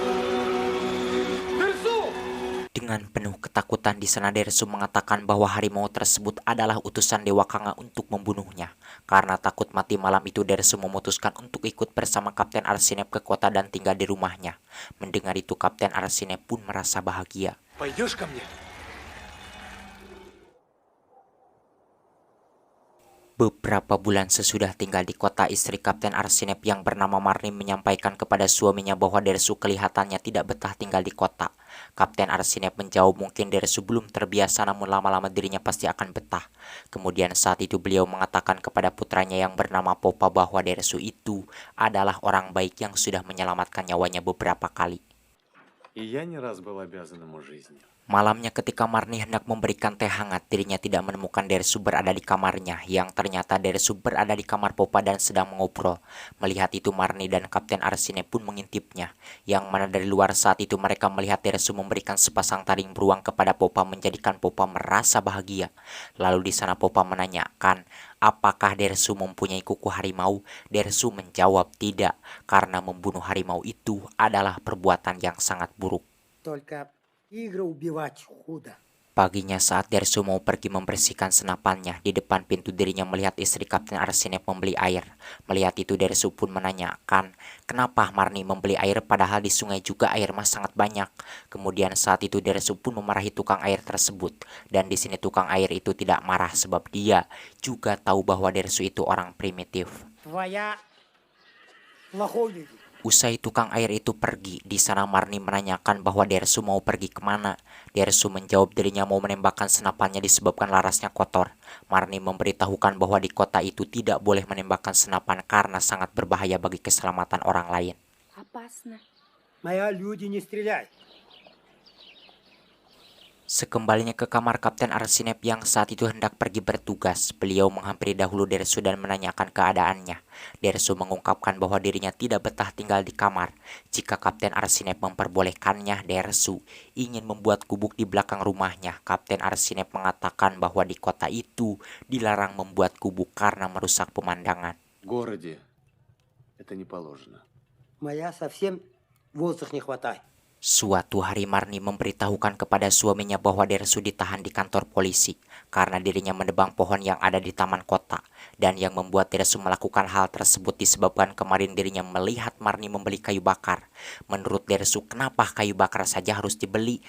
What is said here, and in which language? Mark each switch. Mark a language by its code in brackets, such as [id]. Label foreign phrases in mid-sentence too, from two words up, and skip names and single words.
[id] Dengan penuh ketakutan di sana Dersu mengatakan bahwa harimau tersebut adalah utusan Dewa Kanga untuk membunuhnya. Karena takut mati malam itu Dersu memutuskan untuk ikut bersama Kapten Arsinep ke kota dan tinggal di rumahnya. Mendengar itu Kapten Arsinep pun merasa bahagia. [ru] Пойдешь ко мне? [id] Beberapa bulan sesudah tinggal di kota, istri Kapten Arsinep yang bernama Marni menyampaikan kepada suaminya bahwa Dersu kelihatannya tidak betah tinggal di kota. Kapten Arsinep menjawab mungkin Dersu belum terbiasa, namun lama-lama dirinya pasti akan betah. Kemudian saat itu beliau mengatakan kepada putranya yang bernama Popa bahwa Dersu itu adalah orang baik yang sudah menyelamatkan nyawanya beberapa kali. [ru] И я не раз был обязан ему жизнью. [id] Malamnya ketika Marni hendak memberikan teh hangat, dirinya tidak menemukan Dersu berada di kamarnya, yang ternyata Dersu berada di kamar Popa dan sedang mengobrol. Melihat itu Marni dan Kapten Arsinep pun mengintipnya, yang mana dari luar saat itu mereka melihat Dersu memberikan sepasang taring beruang kepada Popa, menjadikan Popa merasa bahagia. Lalu di sana Popa menanyakan, apakah Dersu mempunyai kuku harimau? Dersu menjawab tidak, karena membunuh harimau itu adalah perbuatan yang sangat buruk. [ru] Только игры убивать худо. [id] Paginya saat Dersu mau pergi membersihkan senapannya, di depan pintu dirinya melihat istri Kapten Arsinep membeli air. Melihat itu Dersu pun menanyakan, kenapa Marni membeli air padahal di sungai juga air mas sangat banyak. Kemudian saat itu Dersu pun memarahi tukang air tersebut. Dan di sini tukang air itu tidak marah sebab dia juga tahu bahwa Dersu itu orang primitif. [ru] Твоя плохой люди. [id] Usai tukang air itu pergi, di sana Marni menanyakan bahwa Dersu mau pergi kemana. Dersu menjawab dirinya mau menembakkan senapannya disebabkan larasnya kotor. Marni memberitahukan bahwa di kota itu tidak boleh menembakkan senapan karena sangat berbahaya bagi keselamatan orang lain. [ru] Опасно. Моя люди не стреляй. [id] Sekembalinya ke kamar Kapten Arsinep yang saat itu hendak pergi bertugas, beliau menghampiri dahulu Dersu dan menanyakan keadaannya. Dersu mengungkapkan bahwa dirinya tidak betah tinggal di kamar. Jika Kapten Arsinep memperbolehkannya, Dersu ingin membuat gubuk di belakang rumahnya. Kapten Arsinep mengatakan bahwa di kota itu dilarang membuat gubuk karena merusak pemandangan. [ru] В городе это не положено. Моя совсем воздух не хватает. [id] Suatu hari Marni memberitahukan kepada suaminya bahwa Dersu ditahan di kantor polisi karena dirinya menebang pohon yang ada di taman kota. Dan yang membuat Dersu melakukan hal tersebut disebabkan kemarin dirinya melihat Marni membeli kayu bakar. Menurut Dersu, kenapa kayu bakar saja harus dibeli?